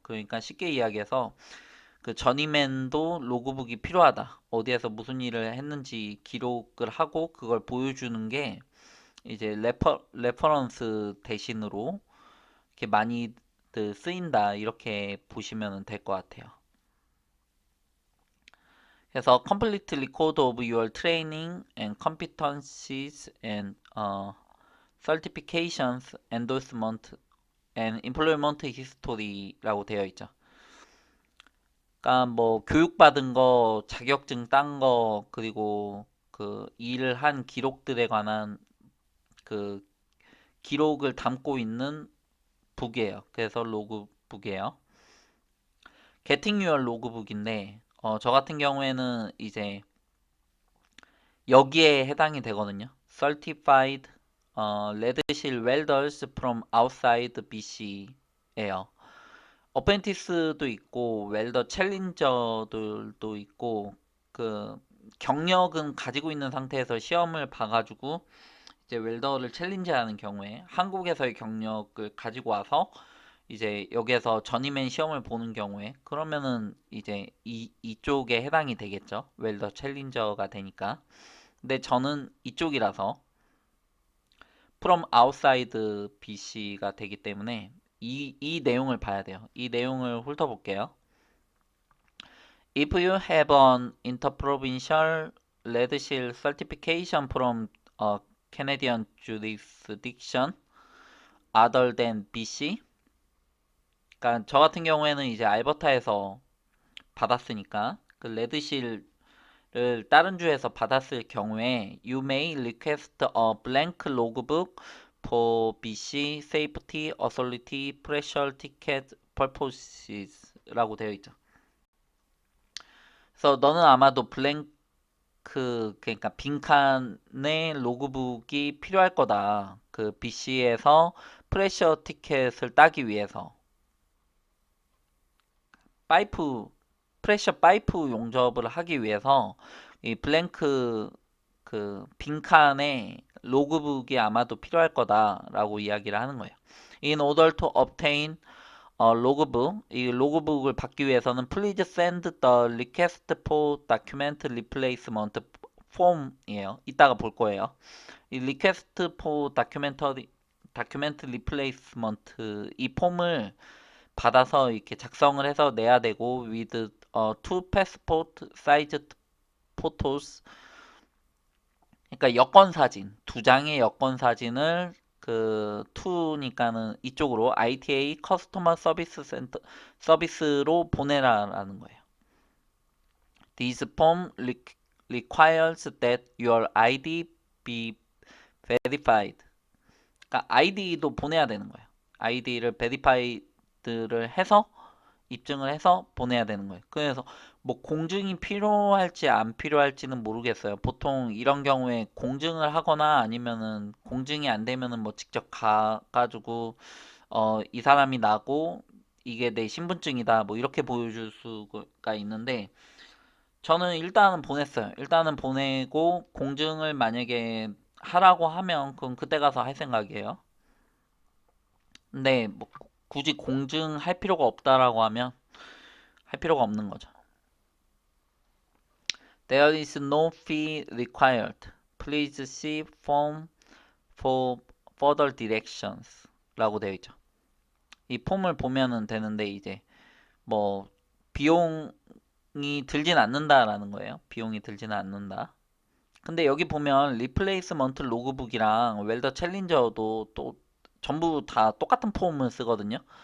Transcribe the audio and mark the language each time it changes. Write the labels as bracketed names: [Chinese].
[Korean] 그러니까 쉽게 이야기해서 그 저니맨도 로그북이 필요하다. 어디에서 무슨 일을 했는지 기록을 하고 그걸 보여주는 게 이제 레퍼런스 대신으로 이렇게 많이 쓰인다. 이렇게 보시면 될 것 같아요. 그래서 [English] complete record of your training and competencies and certifications, endorsement and employment history라고 되어 있죠. [Korean] 그러니까 뭐 교육받은 거, 자격증 딴 거, 그리고 그 일을 한 기록들에 관한 그 기록을 담고 있는 북이에요. 그래서 로그북이에요. Getting Your 로그북인데 저 같은 경우에는 이제 여기에 해당이 되거든요. [English] Certified Lead Seal Welders from Outside BC예요. [Korean] 어펜티스도 있고 웰더 챌린저들도 있고 그 경력은 가지고 있는 상태에서 시험을 봐가지고 이제 웰더를 챌린지하는 경우에 한국에서의 경력을 가지고 와서 이제 여기에서 전이맨 시험을 보는 경우에 그러면은 이제 이쪽에 해당이 되겠죠. 웰더 챌린저가 되니까. 근데 저는 이쪽이라서 [English] from outside BC [Korean] 가 되기 때문에 이 내용을 봐야 돼요. 이 내용을 훑어볼게요. [English] If you have an interprovincial lead seal certification from a Canadian jurisdiction other than BC. [Korean] 그러니까 저 같은 경우에는 이제 알버타에서 받았으니까 그 레드실을 다른 주에서 받았을 경우에 [English] You may request a blank logbook for BC Safety Authority Pressure Ticket Purposes [Korean] 라고 되어 있죠. 그래서 너는 아마도 블랭크 그러니까 빈칸의 로그북이 필요할 거다. 그 BC에서 프레셔 티켓을 따기 위해서 파이프 프레셔 파이프 용접을 하기 위해서 이 블랭크 그 빈칸에 로그북이 아마도 필요할 거다라고 이야기를 하는 거예요. [English] In order to obtain a logbook, [Korean] 이 로그북을 받기 위해서는 [English] please send the request for document replacement form이에요. [Korean] 이따가 볼 거예요. 이 [English] request for document replacement [Korean] 이 폼을 받아서 이렇게 작성을 해서 내야 되고 [English] with two passport sized photos [Korean] 그러니까 여권 사진 두 장의 여권 사진을 그 to니까는 이쪽으로 ITA 커스터머 서비스 센터 서비스로 보내라라는 거예요. [English] This form requires that your ID be verified. [Korean] 그러니까 ID도 보내야 되는 거예요. ID를 verified를 해서 입증을 해서 보내야 되는 거예요. 그래서 뭐 공증이 필요할지 안 필요할지는 모르겠어요. 보통 이런 경우에 공증을 하거나 아니면은 공증이 안 되면은 뭐 직접 가가지고 이 사람이 나고 이게 내 신분증이다 뭐 이렇게 보여줄 수가 있는데 저는 일단은 보냈어요. 일단은 보내고 공증을 만약에 하라고 하면 그럼 그때 가서 할 생각이에요. 근데 뭐 굳이 공증할 필요가 없다라고 하면 할 필요가 없는 거죠. [English] There is no fee required. Please see form for further directions 라고 되어 있죠. [Korean] 이 폼을 보면은 되는데 이제 뭐 비용이 들진 않는다라는 거예요. 비용이 들지는 않는다. 근데 여기 보면 리플레이스먼트 로그북이랑 웰더 챌린저도 또 전부 다 똑같은 폼을 쓰거든요.